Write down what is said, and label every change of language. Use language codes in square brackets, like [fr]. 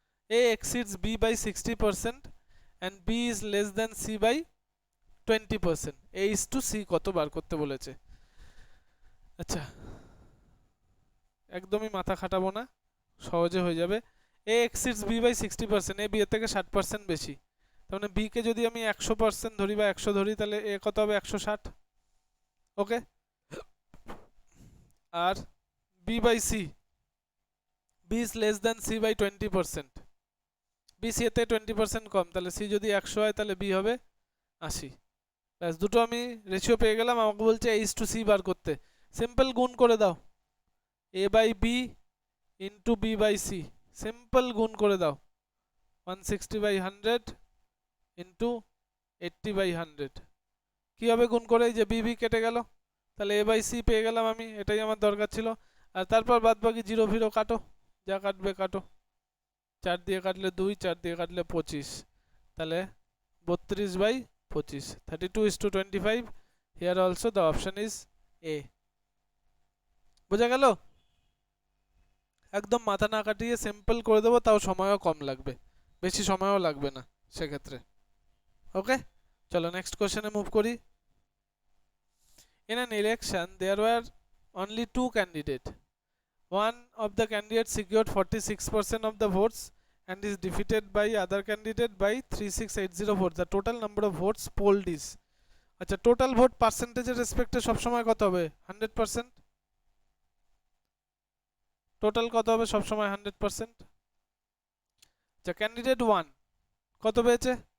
[en] A exceeds B by 60% and B is less than C by 20%. A is to C [bn] কত বার করতে বলেছে। আচ্ছা একদমই মাথা খাটাবো না, সহজে হয়ে যাবে। [en] A exceeds B by 60%, [bn] A B এর থেকে 60% বেশি, তার মানে B কে যদি আমি 100% ধরি বা 100 ধরি, তাহলে A কত হবে? 160, ওকে। আর B by C, [en] B is less than C by 20%, [bn] B C এতে 20% কম, তাহলে C যদি 100 হয় তাহলে B হবে 80। ব্যাস, দুটো আমি রেশিও পেয়ে গেলাম। আমাকে বলছে [en] A is to C [bn] বার করতে, সিম্পল গুণ করে দাও, A by B into B by C, simple গুণ করে দাও, 160 বাই 100 ইন্টু 80 বাই 100। কী হবে গুণ করে? এই যে B B কেটে গেল, তাহলে A বাই C পেয়ে গেলাম আমি, এটাই আমার দরকার ছিল। আর তারপর বাদ বাকি জিরো ফিরো কাটো, যা কাটবে কাটো, 4 দিয়ে কাটলে 2, 4 দিয়ে কাটলে 25, তাহলে 32 by 25, 32:25। [en] Here also the option is A. [bn] বোঝা গেল? একদম মাথা না কাটিয়ে সিম্পল করে দেবো, তাও সময়ও কম লাগবে, বেশি সময়ও লাগবে না সেক্ষেত্রে, ওকে। চলো নেক্সট কোশ্চেনে মুভ করি। [en] In an election there were only two candidates. One of the candidates secured 46% of the votes and is defeated by other candidate by 3680 votes. The total number of votes polled is, [bn] আচ্ছা total vote পার্সেন্টেজের রেসপেক্টে সবসময় কত হবে? 100%। Total কত হবে সবসময়? 100%। আচ্ছা candidate 1 কত পেয়েছে?